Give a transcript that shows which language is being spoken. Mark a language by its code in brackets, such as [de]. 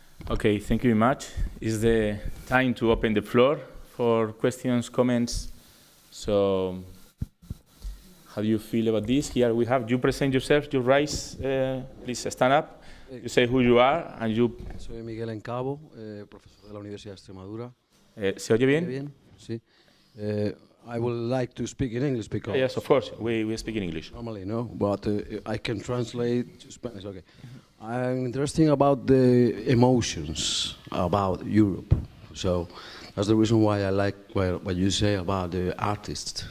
[en] Okay, thank you very much. It's the time to open the floor for questions, comments. So, how do you feel about this? Here we have, you present yourself, you rise, please stand up. You say who you are and you... [es] Soy Miguel Encabo, profesor de la Universidad de Extremadura. ¿Se oye bien? Bien, sí. [en] I would like to speak in English because... Yes, of course, we speak in English. Normally, no, but I can translate to Spanish, okay. I'm interested about the emotions about Europe. So that's the reason why I like what you say about the artists.